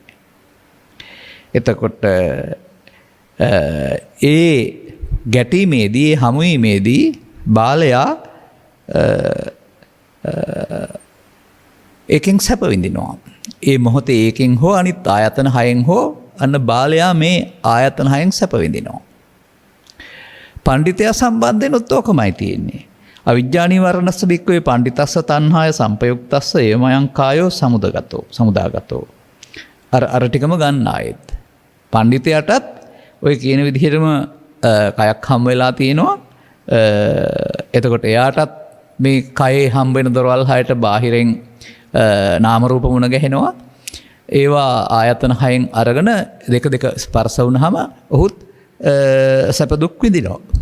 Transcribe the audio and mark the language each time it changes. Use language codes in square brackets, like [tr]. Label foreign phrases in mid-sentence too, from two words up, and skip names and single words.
[si] එතකොට ඒ ගැටීමේදී හමුවීමේදී බාලයා ඒකෙන් සැප විඳිනවා. ඒ මොහොතේ ඒකෙන් හෝ අනිත් ආයතන 6න් හෝ අන්න බාලයා මේ ආයතන 6න් සැප විඳිනවා. පණ්ඩිතයා සම්බන්ධෙනුත් ඕකමයි තියෙන්නේ. [pi] අවිජ්ජා නිවරණස්ස භික්ඛවේ පණ්ඩිතස්ස තණ්හාය සංපයුක්තස්ස ඒමයන් කායෝ සමුදාගතෝ. [si] අර ටිකම ගන්න ආයෙත්. පණ්ඩිතයාටත් ඔය කියන විදිහටම කයක් හම් වෙලා තියෙනවා. එතකොට එයාටත් මේ කයේ හම්බෙන දොරවල් හයට බාහිරෙන් නාම රූප මුණ ගැහෙනවා. ඒවා ආයතන හයෙන් අරගෙන දෙක දෙක ස්පර්ශ වුණාම ඔහුත් සැප දුක් විඳිනවා.